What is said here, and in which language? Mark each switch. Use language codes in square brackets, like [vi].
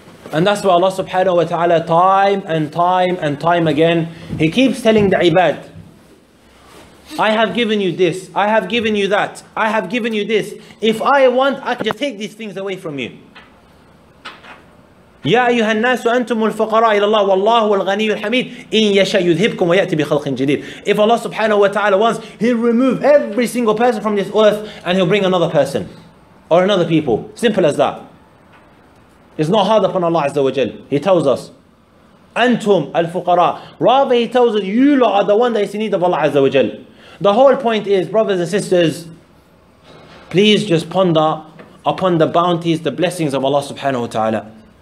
[en] And that's why Allah subhanahu wa ta'ala time and time again, He keeps telling the ibad, I have given you this, I have given you that, I have given you this. If I want, I can just take these things away from you. [ar] يا أيها الناس أنتم الفقراء إلى الله والله هو الغني الحميد إن يشاء يذهبكم ويأتي بخلق جديد. [en] If Allah subhanahu wa ta'ala wants, He'll remove every single person from this earth and He'll bring another person or another people. Simple as that. It's not hard upon Allah Azza wa Jal. He tells us, [ar] Antum al-fuqara. [en] Rather He tells us, you lot are the one that is in need of Allah Azza wa Jal. The whole point is, brothers and sisters, please just ponder upon the bounties, the blessings of Allah subhanahu wa ta'ala.